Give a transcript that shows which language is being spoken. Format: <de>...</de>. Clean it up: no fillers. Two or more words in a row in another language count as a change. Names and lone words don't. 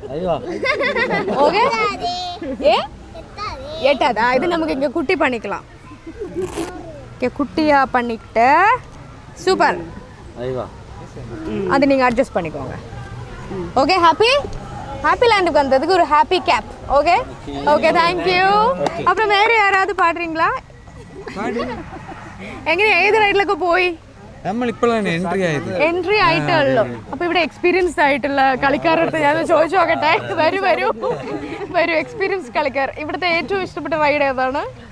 <ta>ஓகே ஏ எட்டாதா இது நமக்கு இங்கே குட்டி பண்ணிக்கலாம். ஓகே குட்டியாக பண்ணிக்கிட்டு சூப்பர். அது நீங்கள் அட்ஜஸ்ட் பண்ணிக்கோங்க. ஓகே ஹாப்பி லேண்டுக்கு வந்ததுக்கு ஒரு</ta> <en>happy cap. okay okay thank you.</en> <ta>அப்புறம் വേറെ யாராவது പാടുறீங்களா?</ta> <ml>എങ്ങനെ ഏത് റൈഡിലൊക്കെ പോയി? നമ്മൾ ഇപ്പോഴാണ് എൻട്രി ആയിട്ടേ ഉള്ളൂ. അപ്പോൾ ഇവിടെ എക്സ്പീരിയൻസ്ഡ് ആയിട്ടുള്ള കളിക്കാരുടെ അടുത്ത് ഞാൻ ചോദിച്ചു നോക്കട്ടെ. വരൂ എക്സ്പീരിയൻസ് കളിക്കാർ. ഇവിടുത്തെ ഏറ്റവും ഇഷ്ടപ്പെട്ട റൈഡ് ഏതാണ്?</ml>